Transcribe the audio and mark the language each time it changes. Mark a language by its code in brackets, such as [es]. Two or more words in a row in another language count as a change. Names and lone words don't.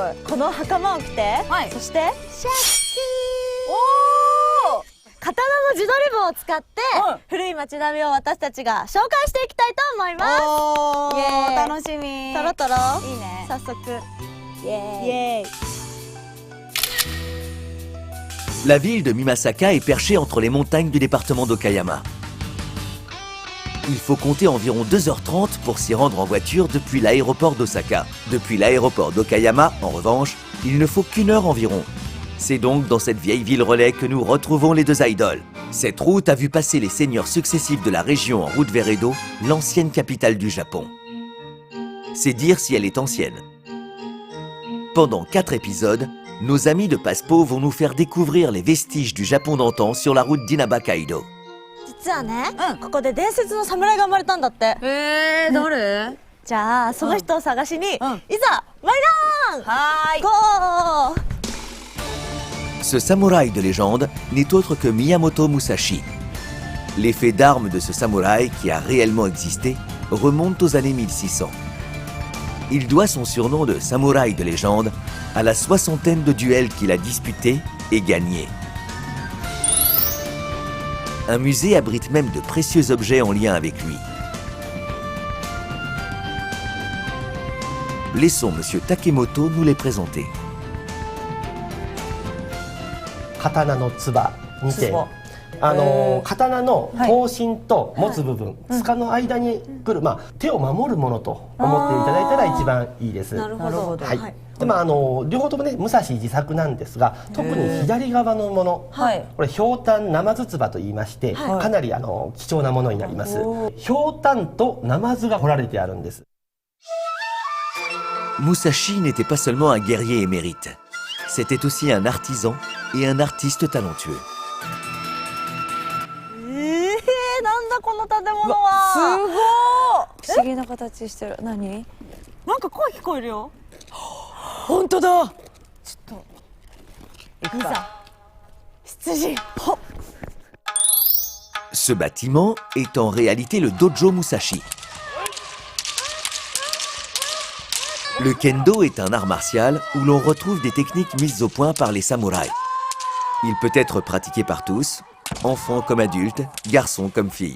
[ja] この袴を着て、そしてシャッキー。おお。刀の自撮り棒を使って古い街並みを私たちが紹介していきたいと思います。おイエーイ。楽しみ。トロトロ。いいね。早速。イエーイ。イエーイ。 [fr] La ville de Mimasaka est perchée entre les montagnes du département d'Okayama. Il faut compter environ 2h30 pour s'y rendre en voiture depuis l'aéroport d'Osaka. Depuis l'aéroport d'Okayama, en revanche, il ne faut qu'1 heure environ. C'est donc dans cette vieille ville relais que nous retrouvons les deux idoles. Cette route a vu passer les seigneurs successifs de la région en route vers Edo, l'ancienne capitale du Japon. C'est dire si elle est ancienne. Pendant 4 épisodes, nos amis de Passepo vont nous faire découvrir les vestiges du Japon d'antan sur la route d'Inaba Kaido. [ja] 実はね、ここで伝説の侍が生まれたんだって。誰？じゃあその人を探しに、いざ参らん。はーい。ゴー。 [fr] Ce samouraï de légende n'est autre que Miyamoto Musashi. L'effet d'armes de ce samouraï, qui a réellement existé, remonte aux années 1600. Il doit son surnom de samouraï de légende à la 60aine de duels qu'il a disputés et gagnés. Un musée abrite même de précieux objets en lien avec lui. Laissons M. Takemoto nous les présenter. [ja] 刀のつばにて、刀の刀身と持つ部分、柄の間に来る、手を守るものと思っていただいたら一番いいです。なるほど。はい。で両方ともね、武蔵自作なんですが、特に左側のもの、これひょうたん生筒ばと言いまして、かなり貴重なものになります。ひょうたんとナマズが彫られてあるんです。 [fr] Musashi n'était pas seulement un guerrier émérite. C'était aussi un artisan et un artiste talentueux. [ja] なんだこの建物は。すごい。不思議な形してる。何？なんか声聞こえるよ。本当だ。ちょっと。いざ。出陣。 [fr] Ce bâtiment est en réalité le dojo Musashi. Le kendo est un art martial où l'on retrouve des techniques mises au point par les samouraïs. Il peut être pratiqué par tous, enfants comme adultes, garçons comme filles.